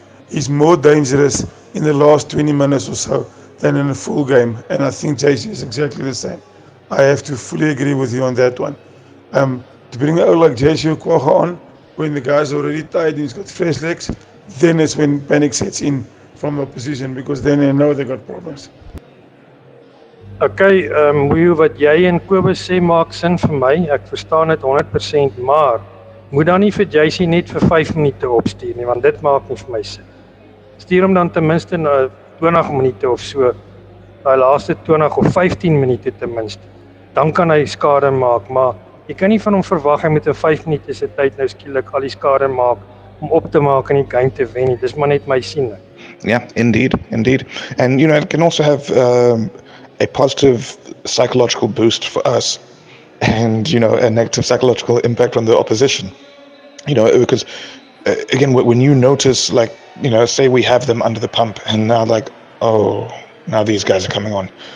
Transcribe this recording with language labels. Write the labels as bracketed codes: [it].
[en] He's more dangerous in the last 20 minutes or so than in a full game. And I think JC is exactly the same. I have to fully agree with you on that one. To bring a like JC Kwagga on, when the guy's already tired and he's got fresh legs, then it's when panic sets in from opposition, because then they know they got problems. [af] Okay, hoe wat jy en Kobus sê maak sin vir my. Ek verstaan dit 100%, maar moet dan nie vir JC net vir 5 minute opstuur nie, want dit maak nie vir my sin. Stuur hom dan ten minste na 20 minute of so, daai laaste 20 of 15 minute ten minste. Dan kan hy skade maak, maar jy kan nie van hom verwag hy met 'n 5 minute se tyd nou skielik al die skade maak om op te maak en die game te wen nie. Dis maar net my siening. [en] Yeah, indeed. And you know, it can also have a positive psychological boost for us, and you know, a negative psychological impact on the opposition. You know, because again, when you notice, like, you know, say we have them under the pump, and now like, oh, now these guys are coming on.